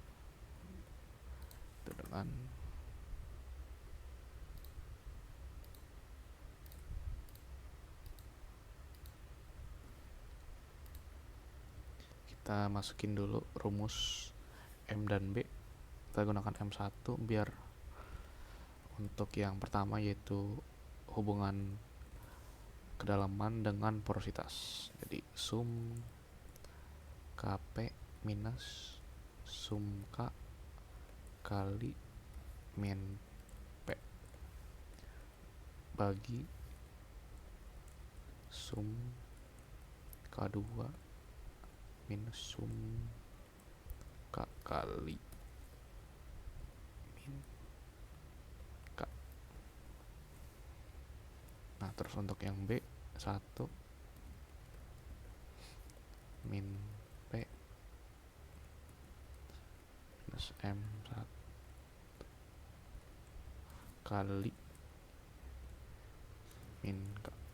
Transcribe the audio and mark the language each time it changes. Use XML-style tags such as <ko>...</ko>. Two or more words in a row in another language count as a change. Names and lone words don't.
<id>Itu dengan kita masukin dulu rumus M dan B. Kita gunakan M1 biar untuk yang pertama, yaitu hubungan kedalaman dengan porositas. Jadi sum Kp minus sum K kali min P bagi sum K2 minus sum K kali min K. Nah, terus untuk yang B 1 min P minus M1 kali min K.</id>